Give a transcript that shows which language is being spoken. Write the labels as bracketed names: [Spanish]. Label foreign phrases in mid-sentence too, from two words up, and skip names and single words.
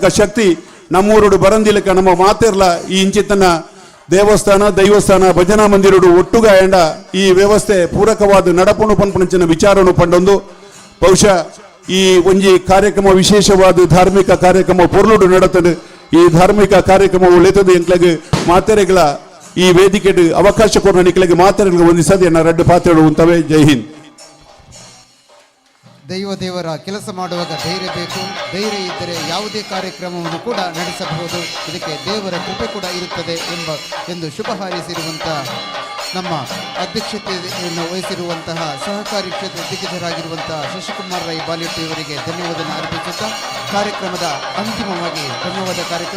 [Tulu] ಶಕ್ತಿ ನಮ್ಮೂರುಡು ಬರಂದಿ ಲೆಕ್ಕ ನಮ್ಮ ಮಾತೆರ್ಲ ಈ ಇಂಚಿತ್ತನ ದೇವಸ್ಥಾನ ಭಜನಾ ಮಂದಿರುಡು ಒಟ್ಟುಗಾಯಂಡ ಈ ವ್ಯವಸ್ಥೆ ಪೂರಕವಾದ ನಡಪುಣು ಪನ್ಪುಣಂಚಿನ ವಿಚಾರನು ಪಂಡೊಂದು ಬಹುಶಃ ಈ ಒಂಜಿ ಕಾರ್ಯಕ್ರಮ ವಿಶೇಷವಾದ ಧಾರ್ಮಿಕ ಕಾರ್ಯಕ್ರಮ ಪೊರ್ಲುಡು ನಡತದೆ ಈ ಧಾರ್ಮಿಕ ಕಾರ್ಯಕ್ರಮ ಉಳಿತದೆ ಎಂಕ್ಲೆಗ್ ಮಾತೆರೆಗಳ ಈ ವೇದಿಕೆ ಅವಕಾಶ ಕೊಡ ನಿಕ್ಲೆಗ್ ಮಾತೆರೆಗಳಿಗೆ ಹೊಂದಿಸದೆ ಎನ್ನ ರಡ್ಡು ಪಾತ್ರೆಗಳು ಉಂಟವೆ. [Hindi] जय हिंद. [Kannada] ದೇವರ ಕೆಲಸ ಮಾಡುವಾಗ ಧೈರ್ಯ ಬೇಕು. ಧೈರ್ಯ ಇದ್ದರೆ ಯಾವುದೇ ಕಾರ್ಯಕ್ರಮವನ್ನು ಕೂಡ ನಡೆಸಬಹುದು. ಇದಕ್ಕೆ ದೇವರ ಕೃಪೆ ಕೂಡ ಇರುತ್ತದೆ ಎಂದು ಶುಭ ಹಾರೈಸಿರುವಂಥ ನಮ್ಮ ಅಧ್ಯಕ್ಷತೆಯನ್ನು ವಹಿಸಿರುವಂತಹ ಸಹಕಾರಿ ಕ್ಷೇತ್ರ ದಿಗ್ಗಜರಾಗಿರುವಂತಹ ಶಶಿಕುಮಾರ್ ರೈ ಬಾಲಿಟ್ಟಿ ಇವರಿಗೆ ಧನ್ಯವಾದ ಅರ್ಪಿಸುತ್ತಾ ಕಾರ್ಯಕ್ರಮದ ಅಂತಿಮವಾಗಿ ಧನ್ಯವಾದ ಕಾರ್ಯಕ್ರಮ.